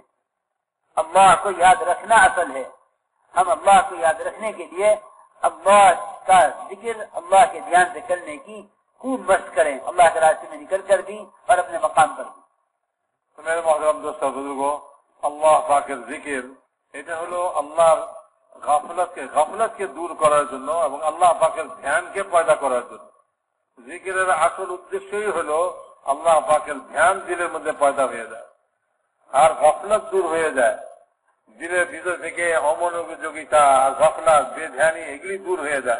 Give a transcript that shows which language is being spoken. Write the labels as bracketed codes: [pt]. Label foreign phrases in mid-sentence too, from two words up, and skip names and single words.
[ur] اللہ کو یاد رکھنا اصل ہے، ہم اللہ کو یاد رکھنے کے لیے اللہ کا ذکر اللہ کے دھیان سے کرنے کی خوب مشق کریں، اللہ کے راستے میں نکل کر بھی اور اپنے مقام پر بھی۔ تو میرے محترم دوست بزرگوں، اللہ [bn] পাকের জিকির এটা হলো আল্লাহর গাফলাতকে দূর করার জন্য এবং আল্লাহ পাকের ধ্যানকে পয়দা করার জন্য। জিকিরের আসল উদ্দেশ্যই হলো আল্লাহ পাকের ধ্যান দিলের মধ্যে পয়দা হয়ে যায়, আর গাফলাত দূর হয়ে যায়, দিলের ভিতর থেকে অমনোযোগিতা আর গাফলাত বেধ্যানি এগুলি দূর হয়ে যায়।